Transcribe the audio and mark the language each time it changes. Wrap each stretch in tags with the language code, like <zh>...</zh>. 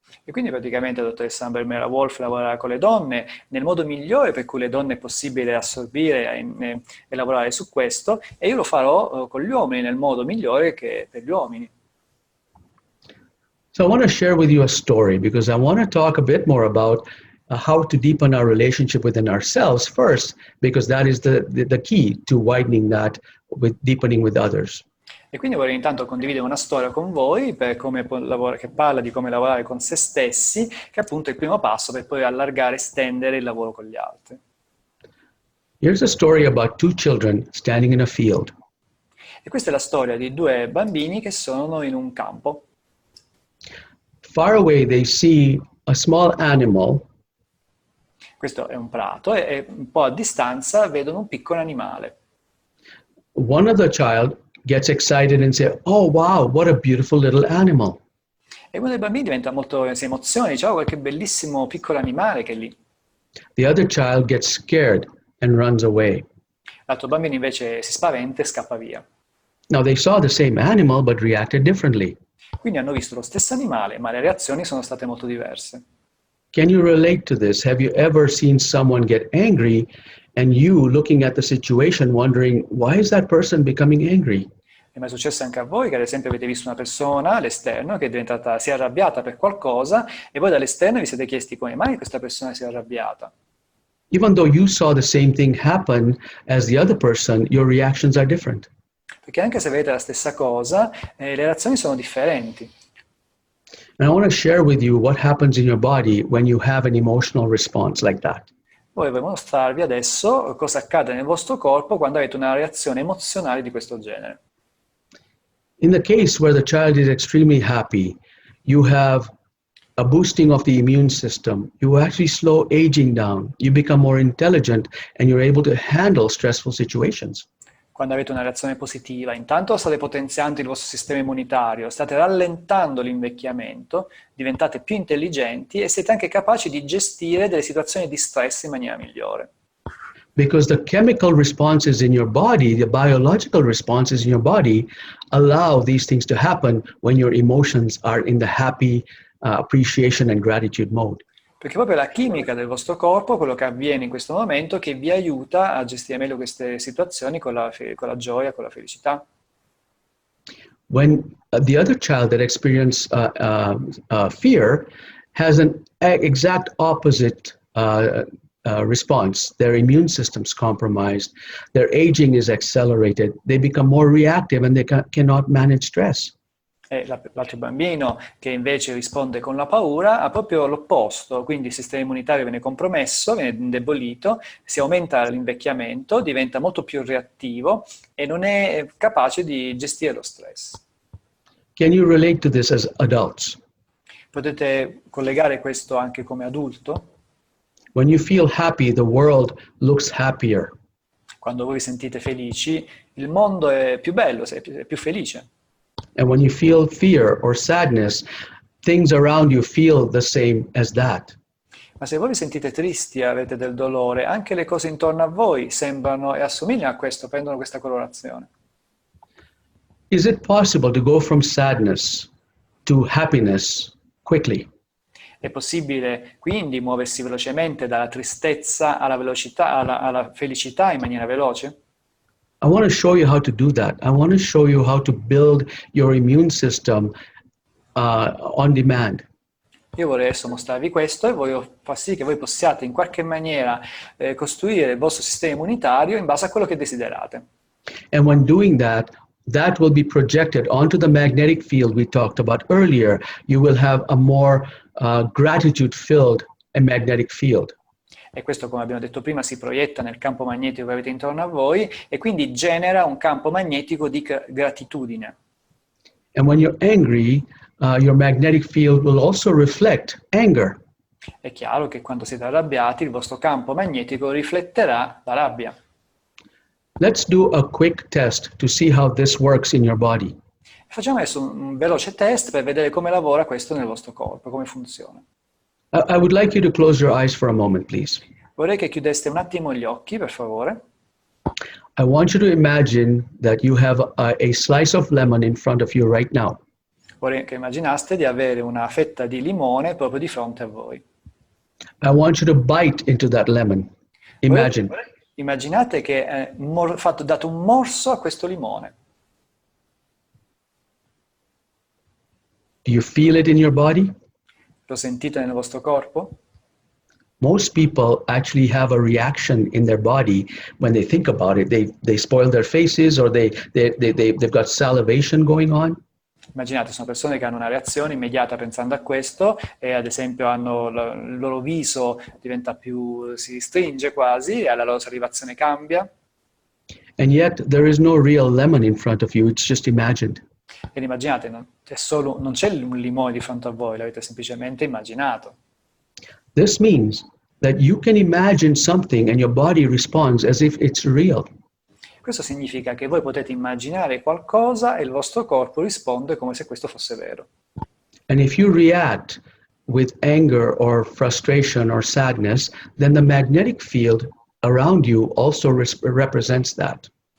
<it>E quindi praticamente la dottoressa Mele'ha Wolf lavorerà con le donne nel modo migliore per cui le donne è possibile assorbire e lavorare su questo, e io lo farò con gli uomini nel modo migliore che per gli uomini.</it> <en>So I want to share with you a story because I want to talk a bit more about how to deepen our relationship within ourselves first, because that is the key to widening that with deepening with others.</en> <it>E quindi vorrei intanto condividere una storia con voi che parla di come lavorare con se stessi, che è appunto il primo passo per poi allargare, estendere il lavoro con gli altri.</it> <en>Here's a story about two children standing in a field.</en> <it>E questa è la storia di due bambini che sono in un campo.</it> <en>Far away they see a small animal.</en> <it>Questo è un prato e un po' a distanza vedono un piccolo animale.</it> <en>One of the child gets excited and say, "Oh wow, what a beautiful little animal."</en> <it>E uno dei bambini si emoziona, dice, oh, che bellissimo piccolo animale che è lì.</it> <en>The other child gets scared and runs away.</en> <it>L'altro bambino invece si spaventa e scappa via.</it> <en>Now they saw the same animal but reacted differently.</en> <it>Quindi hanno visto lo stesso animale, ma le reazioni sono state molto diverse.</it> <en>Can you relate to this? Have you ever seen someone get angry and you looking at the situation wondering, why is that person becoming angry?</en> <it>È mai successo anche a voi che ad esempio avete visto una persona all'esterno che si è arrabbiata per qualcosa e voi dall'esterno vi siete chiesti come mai questa persona si è arrabbiata?</it> <en>Even though you saw the same thing happen as the other person, your reactions are different.</en> <it>Perché anche se vedete la stessa cosa, le reazioni sono differenti.</it> <en>And I want to share with you what happens in your body when you have an emotional response like that.</en> <it>Poi voglio mostrarvi adesso cosa accade nel vostro corpo quando avete una reazione emozionale di questo genere.</it> <en>In the case where the child is extremely happy, you have a boosting of the immune system. You actually slow aging down. You become more intelligent and you're able to handle stressful situations.</en> <it>Quando avete una reazione positiva, intanto state potenziando il vostro sistema immunitario, state rallentando l'invecchiamento, diventate più intelligenti e siete anche capaci di gestire delle situazioni di stress in maniera migliore.</it> <en>Because the chemical responses in your body, the biological responses in your body, allow these things to happen when your emotions are in the happy appreciation and gratitude mode.</en> <it>Perché proprio la chimica del vostro corpo, quello che avviene in questo momento, che vi aiuta a gestire meglio queste situazioni con la gioia, con la felicità.</it> <en>when the other child that experiences fear has an exact opposite response. Their immune system's compromised, their aging is accelerated, they become more reactive and they cannot manage stress.</en> <it>E l'altro bambino che invece risponde con la paura ha proprio l'opposto, quindi il sistema immunitario viene compromesso, viene indebolito, si aumenta l'invecchiamento, diventa molto più reattivo e non è capace di gestire lo stress.</it> <en>Can you relate to this as adults?</en> <it>Potete collegare questo anche come adulto?</it> <en>When you feel happy, the world looks happier.</en> <it>Quando voi vi sentite felici, il mondo è più bello, è più felice.</it> <en>And when you feel fear or sadness, things around you feel the same as that.</en> <it>Ma se voi vi sentite tristi e avete del dolore, anche le cose intorno a voi sembrano e assomigliano a questo, prendono questa colorazione.</it> <en>Is it possible to go from sadness to happiness quickly?</en> <it>È possibile quindi muoversi velocemente dalla tristezza alla velocità, alla felicità in maniera veloce?</it> <en>I want to show you how to do that. I want to show you how to build your immune system on demand.</en> <it>Io vorrei adesso mostrarvi questo e voglio far sì che voi possiate in qualche maniera costruire il vostro sistema immunitario in base a quello che desiderate.</it> <en>And when doing that, that will be projected onto the magnetic field we talked about earlier. You will have a more gratitude-filled and magnetic field.</en> <it>E questo, come abbiamo detto prima, si proietta nel campo magnetico che avete intorno a voi e quindi genera un campo magnetico di gratitudine.</it> <en>And when you're angry, your magnetic field will also reflect anger.</en> <it>È chiaro che quando siete arrabbiati il vostro campo magnetico rifletterà la rabbia.</it> <en>Let's do a quick test to see how this works in your body.</en> <it>Facciamo adesso un veloce test per vedere come lavora questo nel vostro corpo, come funziona.</it> <en>I would like you to close your eyes for a moment, please.</en> <it>Vorrei che chiudeste un attimo gli occhi, per favore.</it> <en>I want you to imagine that you have a slice of lemon in front of you right now.</en> <it>Vorrei che immaginaste di avere una fetta di limone proprio di fronte a voi.</it> <en>I want you to bite into that lemon. Imagine.</en> <it>Immaginate che dato un morso a questo limone.</it> <en>Do you feel it in your body?</en> <it>Lo sentite nel vostro corpo?</it> <en>Most people actually have a reaction in their body when they think about it. They spoil their faces or they've got salivation going on.</en> <it>Immaginate, sono persone che hanno una reazione immediata pensando a questo e ad esempio il loro viso diventa si ristringe quasi e la loro salivazione cambia.</it> <en>And yet there is no real lemon in front of you, it's just imagined.</en> <it>Ed immaginate, non c'è un limone di fronte a voi, l'avete semplicemente immaginato.</it> <en>This means that you can imagine something and your body responds as if it's real.</en> <it>Questo significa che voi potete immaginare qualcosa e il vostro corpo risponde come se questo fosse vero.</it> <en>And if you react with anger or frustration or sadness, then the magnetic field around you also represents that.</en>